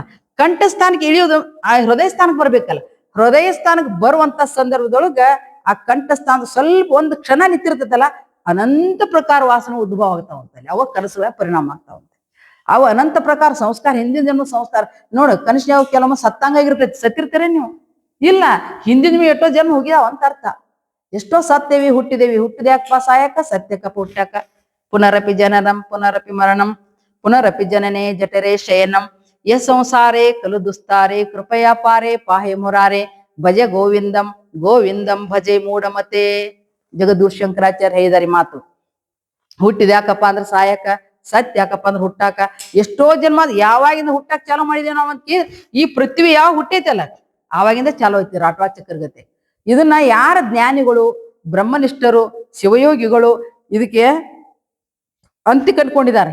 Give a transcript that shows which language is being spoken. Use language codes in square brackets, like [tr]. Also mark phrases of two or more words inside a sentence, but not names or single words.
[kn] ಕಂಠಸ್ಥಾನಕ್ಕೆ ಇಳಿಯೋದು ಆ ಹೃದಯ ಸ್ಥಾನಕ್ಕೆ ಬರ್ಬೇಕಲ್ಲ. ಹೃದಯ ಸ್ಥಾನಕ್ಕೆ ಬರುವಂತ ಸಂದರ್ಭದೊಳಗ ಆ ಕಂಠಸ್ಥಾನದ ಸ್ವಲ್ಪ ಒಂದು ಕ್ಷಣ ನಿಂತಿರ್ತೈತಲ್ಲ, ಅನಂತ ಪ್ರಕಾರ ವಾಸನೆ ಉದ್ಭವ ಆಗ್ತಾವಂತಲ್ಲಿ. ಅವ ಕನಸುಗಳ ಪರಿಣಾಮ ಆಗ್ತಾವಂತ. ಅವ ಅನಂತ ಪ್ರಕಾರ ಸಂಸ್ಕಾರ, ಹಿಂದಿನ ಜನ್ಮ ಸಂಸ್ಕಾರ ನೋಡು. ಕನಿಷ್ಠ ಯಾವ ಕೆಲವೊಮ್ಮೆ ಸತ್ತಂಗಾಗಿರ್ತೈತಿ. ಸತ್ತಿರ್ತೀರ ನೀವು? ಇಲ್ಲ, ಹಿಂದಿನ ಜನ್ಮ ಎಷ್ಟೋ ಜನ್ಮ ಹೋಗ್ಯಾವ ಅಂತ ಅರ್ಥ. ಎಷ್ಟೋ ಸತ್ತೇವಿ, ಹುಟ್ಟಿದೇವಿ. ಹುಟ್ಟಿದ್ಯಾಕಪ್ಪ? ಸಾಯಕ. ಸತ್ಯಕ ಪುಟ್ಟ್ಯಾಕ. [sa] ಪುನರಪಿ ಜನನಂ ಪುನರಪಿ ಮರಣಂ ಪುನರಪಿ ಜನನೇ ಜಠರೇ ಶಯನಂ ಯ ಸಂಸಾರೇ ಖಲು ದುಸ್ತಾರೆ ಕೃಪಯಾ ಪಾರೆ ಪಾಹೆ ಮುರಾರೆ ಭಜ ಗೋವಿಂದಂ ಗೋವಿಂದಂ ಭಜೆ ಮೂಢಮತೆ. [kn] ಜಗದೂರ್ ಶಂಕರಾಚಾರ್ಯ ಹೇಳಿದಾರೆ ಮಾತು. ಹುಟ್ಟಿದ್ಯಾಕಪ್ಪ ಅಂದ್ರೆ ಸಾಯಕ, ಸತ್ಯ ಯಾಕಪ್ಪ ಅಂದ್ರೆ ಹುಟ್ಟಾಕ. ಎಷ್ಟೋ ಜನ್ಮ ಯಾವಾಗಿಂದ ಹುಟ್ಟಾಕ ಚಾಲೂ ಮಾಡಿದೇವ್ ನಾವ್ ಅಂತ ಈ ಪೃಥ್ವಿ ಯಾವ ಹುಟ್ಟೈತಲ್ಲ ಆವಾಗಿಂದ ಚಾಲೂ ಐತಿ ರಾಟ್ವಾ ಚಕ್ರಗತೆ. ಇದನ್ನ ಯಾರ ಜ್ಞಾನಿಗಳು, ಬ್ರಹ್ಮನಿಷ್ಠರು, ಶಿವಯೋಗಿಗಳು ಇದಕ್ಕೆ ಅಂತಿ ಕಟ್ಕೊಂಡಿದ್ದಾರೆ.